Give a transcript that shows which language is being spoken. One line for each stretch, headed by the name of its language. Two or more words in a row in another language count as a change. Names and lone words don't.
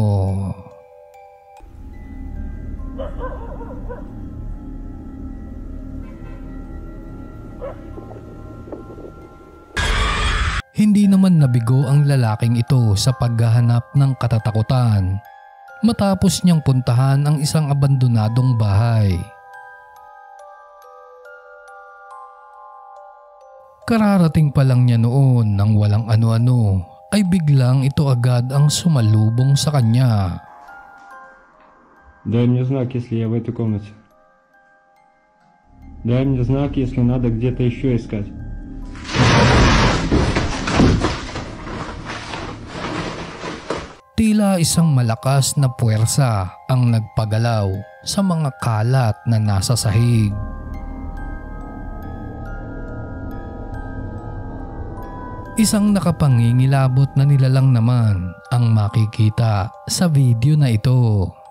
Filipino: Hindi naman nabigo ang lalaking ito sa paghahanap ng katatakutan matapos niyang puntahan ang isang abandonadong bahay. Kararating pa lang niya noon nang walang ano-ano ay biglang ito agad ang sumalubong sa kanya.
Russian: Дай мне знак, если я в этой комнате. Дай мне знак, если надо где-то еще искать.
Filipino: Tila isang malakas na puwersa ang nagpagalaw sa mga kalat na nasa sahig. Isang nakapangingilabot na nilalang naman ang makikita sa video na ito.